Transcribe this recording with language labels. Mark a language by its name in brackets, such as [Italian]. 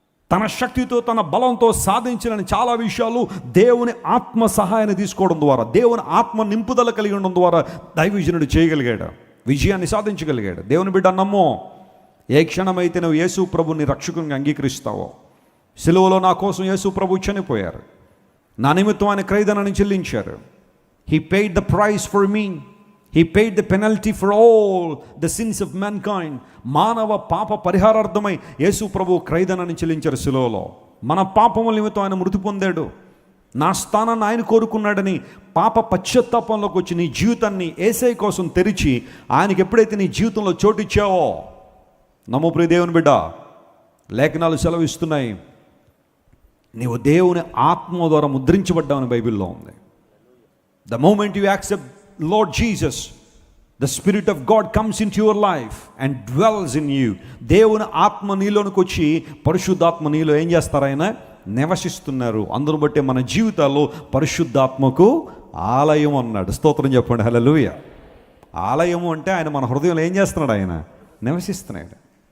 [Telugu] తన శక్తితో, తన బలంతో సాధించిన చాలా విషయాలు దేవుని ఆత్మ సహాయాన్ని తీసుకోవడం ద్వారా, దేవుని ఆత్మ నింపుదల కలిగి ఉండడం ద్వారా దైవజనుడు చేయగలిగాడు, విజయాన్ని సాధించగలిగాడు. దేవుని బిడ్డ నమ్మో, ఏ క్షణమైతే నువ్వు యేసు ప్రభుని రక్షకునిగా అంగీకరిస్తావో, సిలువలో నా కోసం యేసు ప్రభు చనిపోయారు, నా నిమిత్తం ఆయన క్రయధనాన్ని చెల్లించారు. [English] He paid the price for me. He paid the penalty for all the sins of mankind. [Telugu] మానవ పాప పరిహారార్థమై యేసు ప్రభు క్రయధనాన్ని చెల్లించారు శిలువలో. మన పాపముల నిమిత్తం ఆయన మృతి పొందాడు. నా స్థానాన్ని ఆయన కోరుకున్నాడని పాప పశ్చాత్తాపంలోకి వచ్చి నీ జీవితాన్ని యేసయ్య కోసం తెరిచి ఆయనకి ఎప్పుడైతే నీ జీవితంలో చోటిచ్చావో, నమో ప్రియ దేవుని బిడ్డ, లేఖనాలు సెలవిస్తున్నాయి, నీవు దేవుని ఆత్మ ద్వారా ముద్రించబడ్డావని బైబిల్లో ఉంది. [English] The moment you accept Lord Jesus, the Spirit of God comes into your life and dwells in you. [Telugu] దేవుని ఆత్మ నీలోనికి వచ్చి పరిశుద్ధాత్మ నీలో ఏం చేస్తారు? ఆయన నివసిస్తున్నారు. అందును బట్టి మన జీవితాల్లో పరిశుద్ధాత్మకు ఆలయం అన్నాడు. స్తోత్రం చెప్పండి. హల్లెలూయా. ఆలయము అంటే ఆయన మన హృదయంలో ఏం చేస్తున్నాడు? ఆయన నివసిస్తున్నాడు.